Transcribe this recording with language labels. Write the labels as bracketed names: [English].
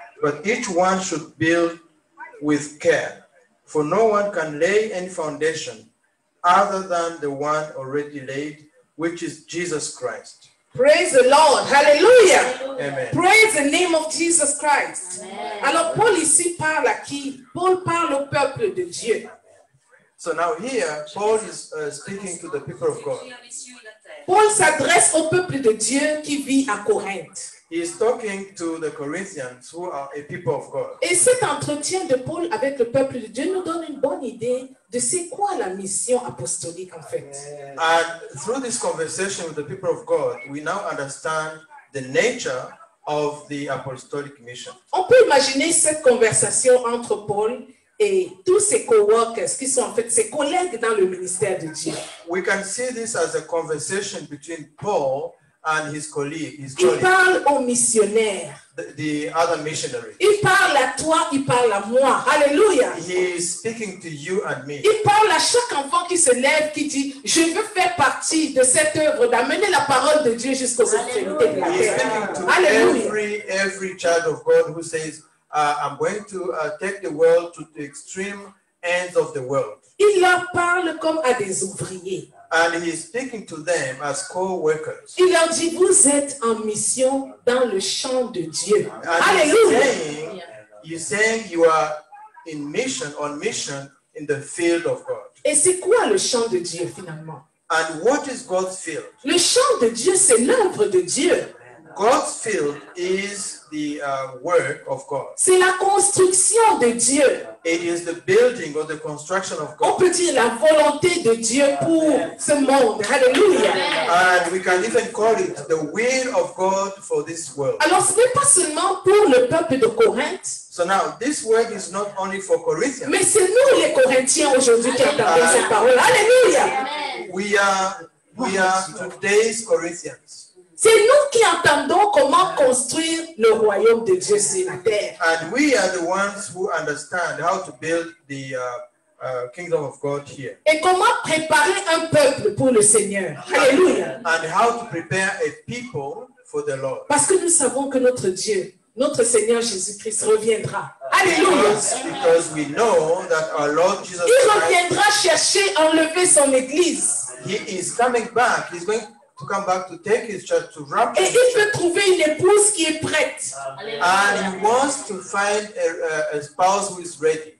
[English] But each one should build with care, for no one can lay any foundation other than the one already laid, which is Jesus Christ. Praise the Lord. Hallelujah. Amen. Praise the name of Jesus Christ. [French] Alors Paul ici parle à qui? Paul parle au peuple de Dieu. [English] So now here, Paul is speaking to the people of God. [French] Paul s'adresse au peuple de Dieu qui vit à Corinthe. [English] He is talking to the Corinthians who are a people of God. [French] Et cet entretien de Paul avec le peuple de Dieu nous donne une bonne idée de c'est quoi la mission apostolique en fait. [English] And through this conversation with the people of God, we now understand the nature of the apostolic mission. [French] On peut imaginer cette conversation entre Paul et tous ses coworkers qui sont en fait ses collègues dans le ministère de Dieu. [English] We can see this as a conversation between Paul and his colleague, [French] Il parle aux missionnaires. [English] the other missionary. [French] Il parle à toi, il parle à moi. Alléluia. [English] He is speaking to you and me. [French] Il parle à chaque enfant qui se lève, qui dit, je veux faire partie de cette œuvre d'amener la parole de Dieu jusqu'aux extrémités de la [English] He is [French] terre. [English] speaking to [French] Alléluia. [English] every child of God who says, I'm going to take the world to the extreme ends of the world. [French] Il leur parle comme à des ouvriers. [English] And he is speaking to them as co-workers. [French] Il leur dit, vous êtes en mission dans le champ de Dieu. [English] And [French] Alléluia. [English] he's saying you are in mission, on mission in the field of God. [French] Et c'est quoi le champ de Dieu finalement? [English] And what is God's field? [French] Le champ de Dieu, c'est l'œuvre de Dieu. [English] God's field is the work of God. [French] C'est la construction de Dieu. [English] It is the building or the construction of [French] On [English] God. [French] peut dire la volonté de Dieu pour ce monde. Alléluia. [English] And we can even call it the will of God for this world. [French] Alors, ce n'est pas seulement pour le peuple de Corinthe, [English] So now, this word is not only for Corinthians. [French] mais c'est nous les Corinthiens aujourd'hui qui entendons cette parole. Alléluia. [English] We are today's Corinthians. [French] C'est nous qui entendons comment construire le royaume de Dieu sur la terre. [English] And we are the ones who understand how to build the kingdom of God here. [French] Et comment préparer un peuple pour le Seigneur. Alléluia. [English] And how to prepare a people for the Lord. [French] Parce que nous savons que notre Dieu, notre Seigneur Jésus-Christ reviendra. Alléluia. [English] Because we know that our Lord Jesus [French] Il [English] Christ, [French] reviendra chercher, enlever son église. [English] He is coming back. He's going to come back to take his church to rapture. [French] Et il veut trouver une épouse qui est prête. [English] And he wants to find a spouse who is ready.